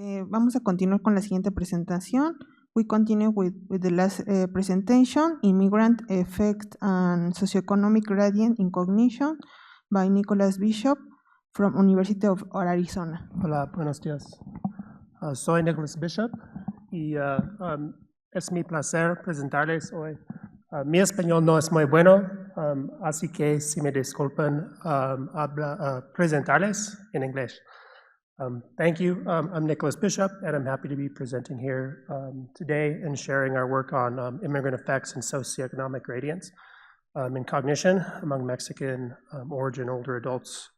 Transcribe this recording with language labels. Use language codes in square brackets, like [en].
[es] Vamos a continuar con la siguiente presentación. [en] We continue with the last presentation, Immigrant Effect and Socioeconomic Gradient in Cognition by Nicholas Bishop from University of Arizona. [es] Hola, buenos días. Soy Nicholas Bishop y es mi placer presentarles hoy. Mi español no es muy bueno, así que si me disculpan, presentarles en inglés. [en] Thank you. I'm Nicholas Bishop, and I'm happy to be presenting here today and sharing our work on immigrant effects and socioeconomic gradients in cognition among Mexican origin older adults.